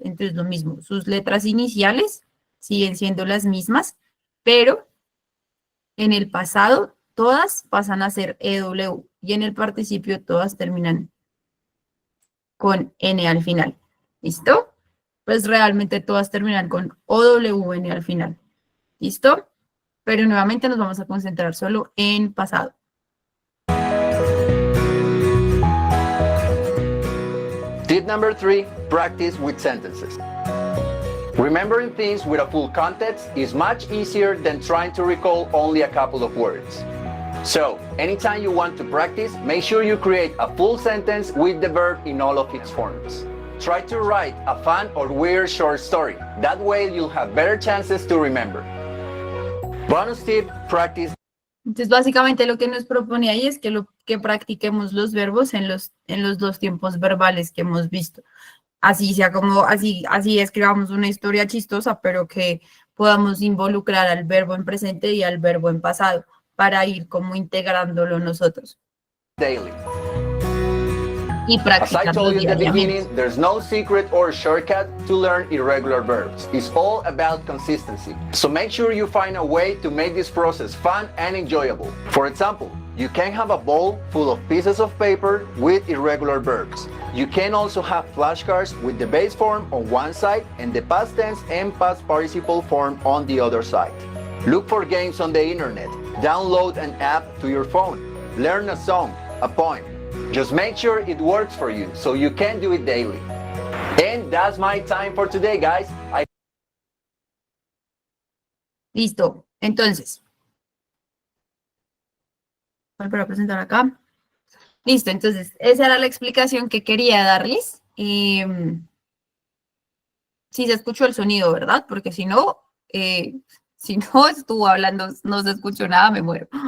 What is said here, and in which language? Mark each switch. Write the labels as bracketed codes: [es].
[es] Entonces lo mismo, sus letras iniciales siguen siendo las mismas, pero en el pasado todas pasan a ser EW y en el participio todas terminan con N al final. ¿Listo? Pues realmente todas terminan con OWN al final. ¿Listo? Pero nuevamente nos vamos a concentrar solo en pasado. [en] Tip number 3, practice with sentences. Remembering things with a full context is much easier than trying to recall only a couple of words. So, anytime you want to practice, make sure you create a full sentence with the verb in all of its forms. Try to write a fun or weird short story. That way you'll have better chances to remember. Bonus tip, practice [es] Entonces, básicamente lo que nos propone ahí es que practiquemos los verbos en los dos tiempos verbales que hemos visto. Así sea como, así escribamos una historia chistosa, pero que podamos involucrar al verbo en presente y al verbo en pasado para ir como integrándolo nosotros [en] daily. [es] y [en] As I [es] practicarlo [en] told you at the [es] diariamente. [en] beginning, there's no secret or shortcut to learn irregular verbs. It's all about consistency. So make sure you find a way to make this process fun and enjoyable. For example, you can have a bowl full of pieces of paper with irregular verbs. You can also have flashcards with the base form on one side and the past tense and past participle form on the other side. Look for games on the internet. Download an app to your phone. Learn a song, a poem. Just make sure it works for you so you can do it daily. And that's my time for today, guys. [es] Listo. Entonces, voy a presentar acá. Listo. Entonces, esa era la explicación que quería darles. Sí se escuchó el sonido, ¿verdad? Porque si no estuvo hablando, no se escuchó nada, me muero.